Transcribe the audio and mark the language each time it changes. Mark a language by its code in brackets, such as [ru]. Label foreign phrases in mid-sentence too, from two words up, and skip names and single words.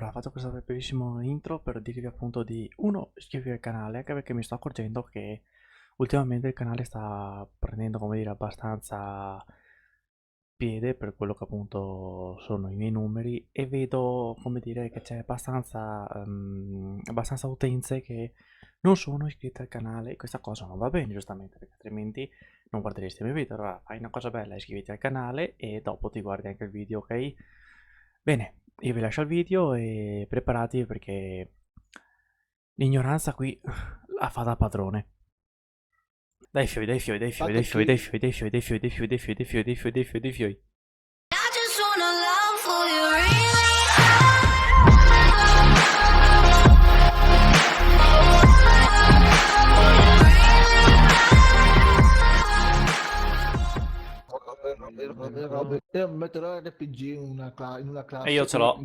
[it] faccio questa brevissima intro per dirvi appunto di uno, iscrivervi al canale, anche perché mi sto accorgendo che ultimamente il canale sta prendendo, come dire, abbastanza piede per quello che appunto sono i miei numeri e vedo, come dire, che c'è abbastanza utenze che non sono iscritte al canale e questa cosa non va bene, giustamente, perché altrimenti non guarderesti i miei video. Allora fai una cosa bella, iscriviti al canale e dopo ti guardi anche il video, ok? Bene, io vi lascio il video e preparati perché l'ignoranza qui la fa da padrone. [vec] Dai fioi, dai fioi, dai fioi, dai fioi, dai fioi, dai fioi, dai fioi, dai fioi, dai fioi, dai fioi, dai fioi, dai fioi, dai fioi. [en] I just wanna love for you, really. [it] Io metterò RPG in una E io classe ce l'ho.